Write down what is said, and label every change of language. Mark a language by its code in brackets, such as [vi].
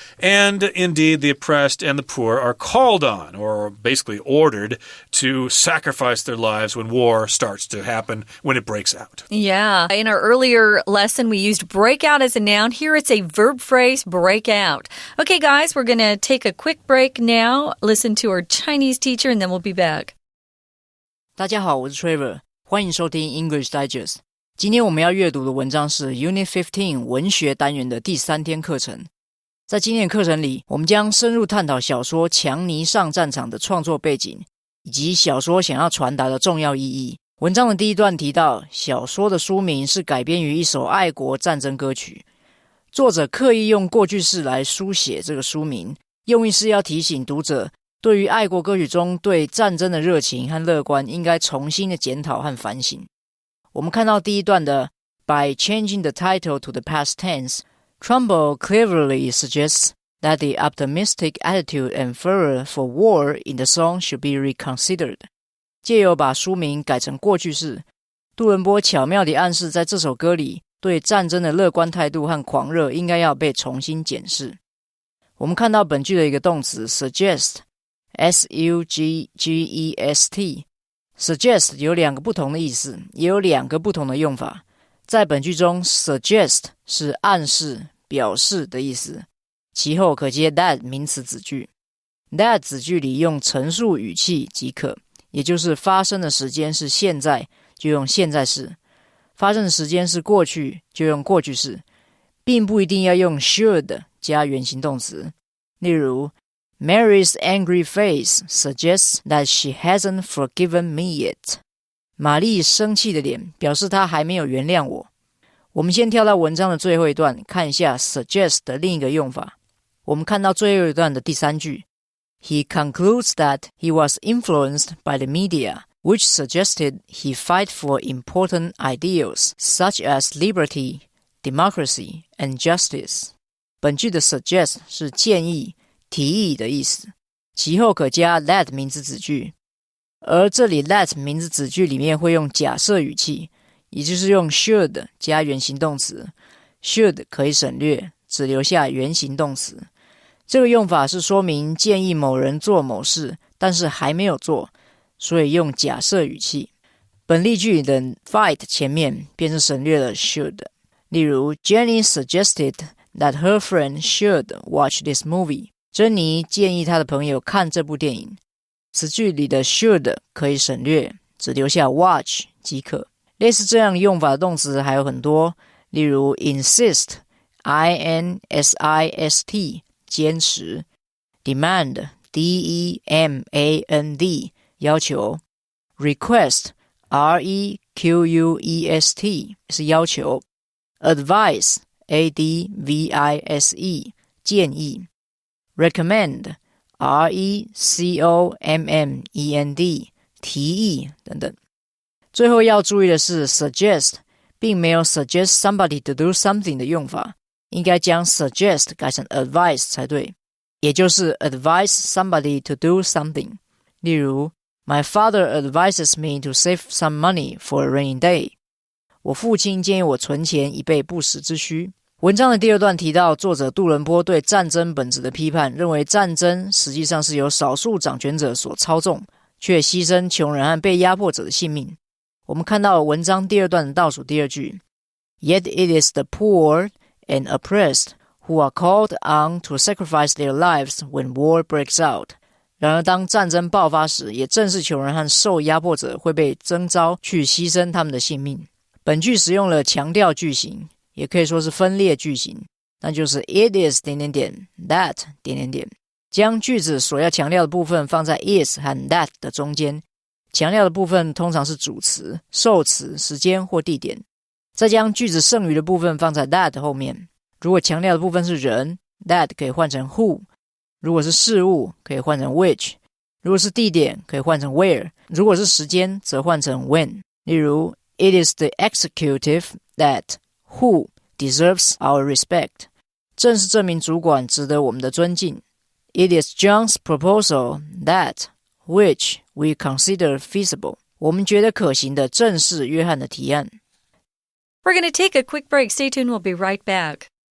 [en] And indeed, the oppressed and the poor are called on, or basically ordered, to sacrifice their lives when war starts to happen, when it breaks out. Yeah. In our earlier lesson, we used break out as a noun. Here it's a verb phrase, break out. Okay, guys, we're going to take a quick break now, listen to our Chinese teacher, and then we'll be back. [zh] 大家好，我是 Trevor， 欢迎收听 English Digest。今天我们要阅读的文章是 Unit15 文学单元的第3天课程。在今天的课程里，我们将深入探讨小说《强尼上战场》的创作背景，以及小说想要传达的重要意义。文章的第一段提到，小说的书名是改编于一首爱国战争歌曲，作者刻意用过去式来书写这个书名，用意是要提醒读者，对于爱国歌曲中对战争的热情和乐观，应该重新的检讨和反省。我们看到第一段的 [en] By changing the title to the past tense， Trumbull cleverly suggests that the optimistic attitude and fervor for war in the song should be reconsidered. [zh] 借由把书名改成过去式，杜伦波巧妙地暗示在这首歌里对战争的乐观态度和狂热应该要被重新检视。我们看到本句的一个动词 suggest S-U-G-G-E-S-T suggest 有两个不同的意思，也有两个不同的用法。在本句中 suggest 是暗示、表示的意思，其后可接 that 名词子句。 that 子句里用陈述语气即可，也就是发生的时间是现在，就用现在式；发生的时间是过去，就用过去式，并不一定要用 should 加原形动词。例如 [en] Mary's angry face suggests that she hasn't forgiven me yet. [zh] 玛丽生气的脸表示她还没有原谅我。我们先跳到文章的最后一段，看一下 suggest 的另一个用法。我们看到最后一段的第三句 [en] He concludes that he was influenced by the media, which suggested he fight for important ideals such as liberty, democracy, and justice. [zh] 本句的 suggest 是建议、提议的意思，其后可加 that 名词子句。而这里 that 名词子句里面会用假设语气，也就是用 should 加原形动词。 should 可以省略，只留下原形动词。这个用法是说明建议某人做某事，但是还没有做，所以用假设语气。本例句的 fight 前面便是省略了 should。例如 [en] Jenny suggested that her friend should watch this movie. [zh] 珍妮建议她的朋友看这部电影。此句里的 should 可以省略，只留下 watch 即可。类似这样用法的动词还有很多，例如 insist I-N-S-I-S-T 坚持， demand D-E-M-A-N-D 要求， request R-E-Q-U-E-S-T 是要求， advise A-D-V-I-S-E 建议， recommend R-E-C-O-M-M-E-N-D 提议等等。最后要注意的是 suggest 并没有 [en] suggest somebody to do something [zh] 的用法，应该将 suggest 改成 advise 才对，也就是 [en] advise somebody to do something。 [zh] 例如 [en] My father advises me to save some money for a rainy day. [zh] 我父亲建议我存钱以备不时之需。文章的第二段提到作者杜伦波对战争本质的批判，认为战争实际上是由少数掌权者所操纵，却牺牲穷人和被压迫者的性命。我们看到文章第二段的倒数第二句 [en] Yet it is the poor and oppressed who are called on to sacrifice their lives when war breaks out. [zh] 然而当战争爆发时，也正是穷人和受压迫者会被征召去牺牲他们的性命。本句使用了强调句型，也可以说是分裂句型，那就是 [en] it is ... that ... [zh] 将句子所要强调的部分放在 is 和 that 的中间，强调的部分通常是主词、受词、时间或地点，再将句子剩余的部分放在 that 后面。如果强调的部分是人， that 可以换成 who， 如果是事物可以换成 which， 如果是地点可以换成 where， 如果是时间则换成 when。例如 [en] It is the executive that who deserves our respect. [zh] 正是这名主管值得我们的尊敬。 [en] It is John's proposal that which we consider feasible. [zh] 我们觉得可行的正是约翰的提案。 [en] We're going to take a quick break. Stay tuned. We'll be right back.